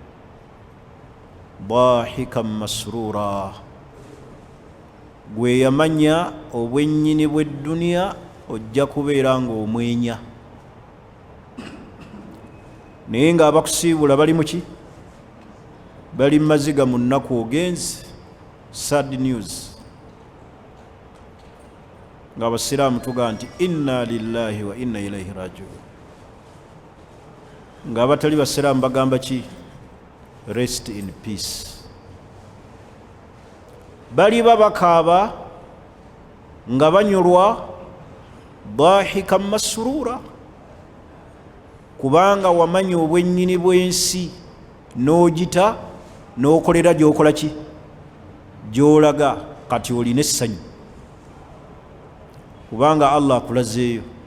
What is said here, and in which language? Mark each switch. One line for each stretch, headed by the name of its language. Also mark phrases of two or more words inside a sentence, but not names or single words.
Arabic: ضاحكا مسرورا,
Ganda: gwe yamanya obwennyini bw'edduniya ojja kubeera ng'omwenya. Naye ng'abakusiibula bali mu ki? Bali mu maziga mu nnaku ogenzi.
English: Sad news.
Ganda: Ng'abasiraamu tugaa nti
Arabic: إنا لله وإنا إليه راجعون.
Ganda: Ng'abatali basiraamu bagamba ki?
English: Rest in peace.
Ganda: baliba bakaaba nga banyolwa
Arabic: ضاحكا مسرورا
Ganda: kubanga wamanya obwennyini bw'ensi n'ogita n'okolera gy'okola ki gy'olaga kati olina essanyu kubanga Allah akulazeeyo.